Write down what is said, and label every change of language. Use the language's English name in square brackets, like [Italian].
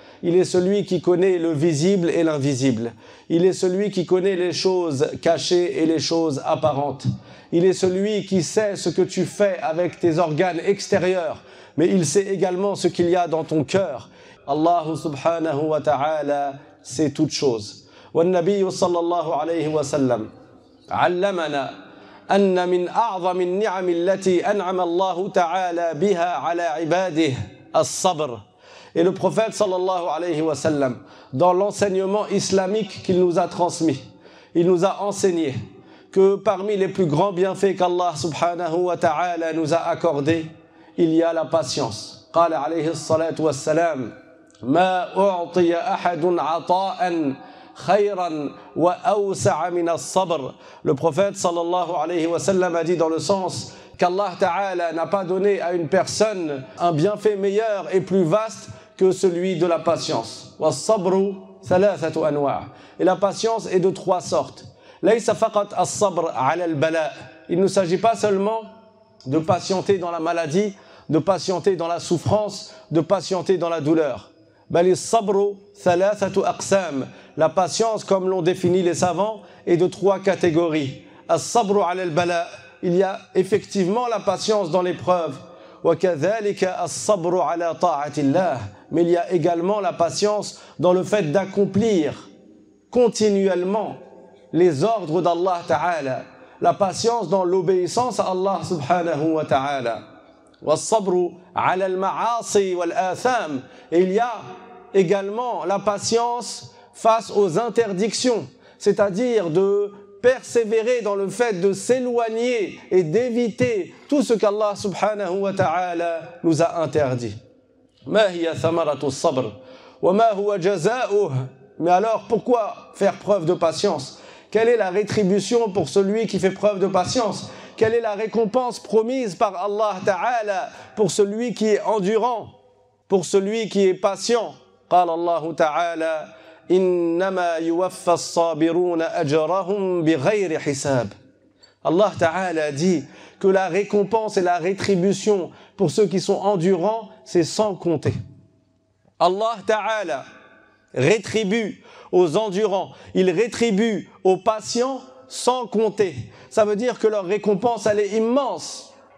[French] Il est celui qui connaît le visible et l'invisible. Il est celui qui connaît les choses cachées et les choses apparentes. Il est celui qui sait ce que tu fais avec tes organes extérieurs, mais il sait également ce qu'il y a dans ton cœur. Allah subhanahu wa ta'ala sait toutes choses. [Arabic] والنبي صلى الله عليه وسلم علمنا أن من أعظم النعم التي أنعم الله تعالى بها على عباده الصبر. [French] Et le prophète sallallahu alayhi wa sallam, dans l'enseignement islamique qu'il nous a transmis, il nous a enseigné que parmi les plus grands bienfaits qu'Allah subhanahu wa ta'ala nous a accordés, il y a la patience. [Arabic] قال عليه الصلاة والسلام ما أعطي أحد عطاء خيرا وأوسع من الصبر. [French] Le prophète sallallahu alayhi wa sallam a dit dans le sens qu'Allah ta'ala n'a pas donné à une personne un bienfait meilleur et plus vaste que celui de la patience. [Arabic] والصبر ثلاثة أنواع. [French] Et la patience est de trois sortes. [Arabic] ليس فقط الصبر على البلاء. [French] Il ne s'agit pas seulement de patienter dans la maladie, de patienter dans la souffrance, de patienter dans la douleur. [Arabic] بل الصبر ثلاثة أقسام. [French] La patience, comme l'ont défini les savants, est de trois catégories. [Arabic] الصبر على البلاء. [French] Il y a effectivement la patience dans l'épreuve. [Arabic] وكذلك الصبر على طاعة الله. [French] Mais il y a également la patience dans le fait d'accomplir continuellement les ordres d'Allah Ta'ala. La patience dans l'obéissance à Allah subhanahu wa ta'ala. [Arabic] والصبر على المعاصي والآثام. [French] Et il y a également la patience face aux interdictions, c'est-à-dire de persévérer dans le fait de s'éloigner et d'éviter tout ce qu'Allah subhanahu wa ta'ala nous a interdit. [Arabic] ما هي ثمرة الصبر وما هو جزاؤه. [French] Mais alors pourquoi faire preuve de patience? Quelle est la rétribution pour celui qui fait preuve de patience? Quelle est la récompense promise par Allah Ta'ala pour celui qui est endurant, pour celui qui est patient? [Arabic] قال الله تعالى إنما يوفى الصابرون أجرهم بغير حساب. [French] Allah Ta'ala dit que la récompense et la rétribution pour ceux qui sont endurants, c'est sans compter. Allah Ta'ala rétribue aux endurants, il rétribue aux patients sans compter. Ça veut dire que leur récompense, elle est immense.